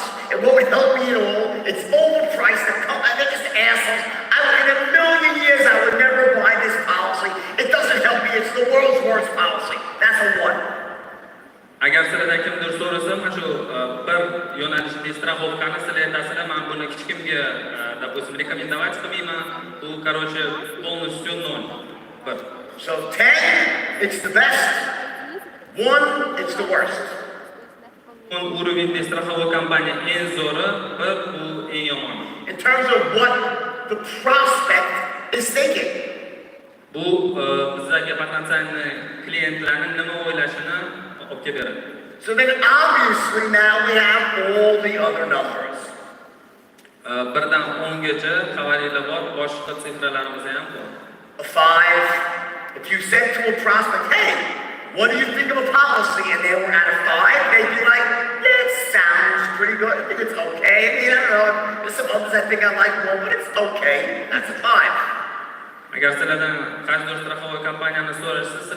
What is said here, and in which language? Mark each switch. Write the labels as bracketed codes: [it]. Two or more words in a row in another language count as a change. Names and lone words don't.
[en] It won't help me at all. It's overpriced. They're just assholes. In a million years, I would never buy this policy. It doesn't help me. It's the world's worst policy. That's a 1. [uz] Agar sizlardan kimdir so'rasa, mana shu bir yo'nalishli страховкani sizlar aytasizlar, men buni hech kimga, допустим, rekomendovat qilmayman. [ru] Bu, короче, полностью 0. [en] So 10, it's the best. 1, it's the worst. [ru] Уровеньli страховой [uz] kompaniya eng zo'ri, bir bu eng yomoni. [en] In terms of what the prospect is thinking. [uz] Bu bizlarga potensial klientlarning nima o'ylashini olib kelib beradi. [en] So then obviously now we have all the other numbers. [uz] 1 dan 10 gacha xabaringlar bor, boshqa sifralarimiz ham bor. [en] A 5. If you said to a prospect, hey, what do you think of a policy? And they were at a 5, they'd be like, yeah, it sounds pretty good. I think it's okay. I mean, I don't know. There's some others I think I like more, but it's okay. That's a 5. [uz] Agar sizlardan qaysidir страховой kompaniyani so'rashsa,